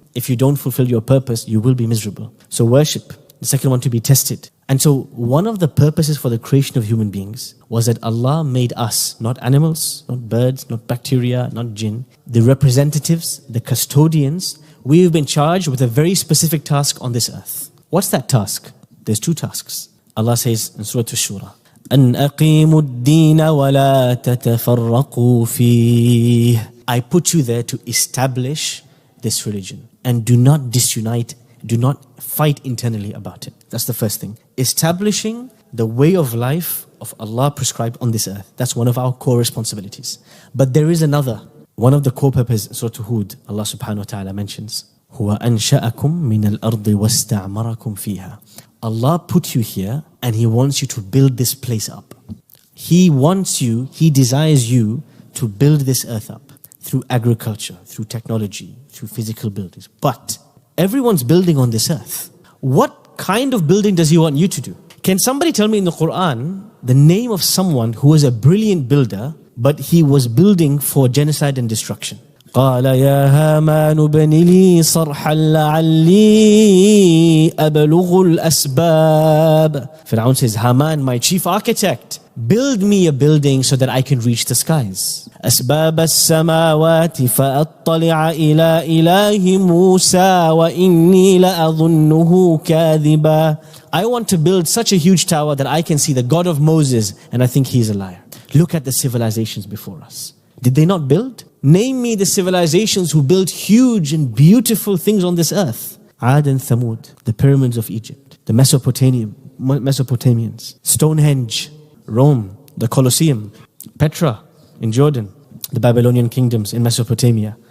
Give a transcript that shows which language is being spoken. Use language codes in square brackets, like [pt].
[en] If you don't fulfill your purpose, you will be miserable. So worship. The second one, to be tested. And so one of the purposes for the creation of human beings was that Allah made us, not animals, not birds, not bacteria, not jinn, the representatives, the custodians. We've been charged with a very specific task on this earth. What's that task? There's 2 tasks. Allah says in Surah Ash-Shura, [ar] أَنْ أَقِيمُوا الدِّينَ وَلَا تَتَفَرَّقُوا فِيهِ. [en] I put you there to establish this religion, and do not disunite, do not fight internally about it. That's the first thing. Establishing the way of life of Allah prescribed on this earth. That's one of our core responsibilities. But there is another. One of the core purposes, Surah Hud, Allah subhanahu wa ta'ala mentions, [ar] هُوَ أَنْشَأَكُم مِّنَ الْأَرْضِ وَاسْتَعْمَرَكُم فِيهَا. [en] Allah put you here and He wants you to build this place up. He wants you, He desires you to build this earth up through agriculture, through technology, through physical buildings. But everyone's building on this earth. What kind of building does He want you to do? Can somebody tell me in the Qur'an the name of someone who was a brilliant builder, but he was building for genocide and destruction? [ar] قال يا هامان ابن لي صرحا لعلي أبلغ الأسباب. [en] Fir'aun says, Haman, my chief architect, build me a building so that I can reach the skies. [ar] أسباب السماوات فأطلع إلى إله موسى وإني لأظنه كاذبا. [en] I want to build such a huge tower that I can see the God of Moses and I think he's a liar. Look at the civilizations before us. Did they not build? Name me the civilizations who built huge and beautiful things on this earth. Ad and Thamud, the pyramids of Egypt, the Mesopotamians, Stonehenge, Rome, the Colosseum, Petra in Jordan, the Babylonian kingdoms in Mesopotamia.